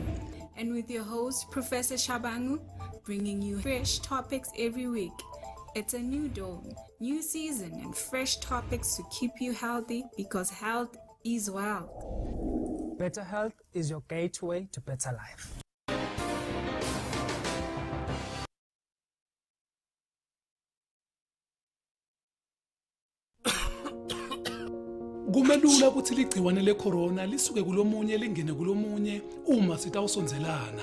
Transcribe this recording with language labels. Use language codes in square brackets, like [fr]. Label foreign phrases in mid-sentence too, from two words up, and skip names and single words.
[en] And with your host, Professor Shabangu, bringing you fresh topics every week. It's a new dawn, new season, and fresh topics to keep you healthy because health is wealth. Better health is your gateway to better life. [ss] Kumelula ukuthi ligciwane lecorona lisuke kulomunye lingene kulomunye uma sitawusonzelana.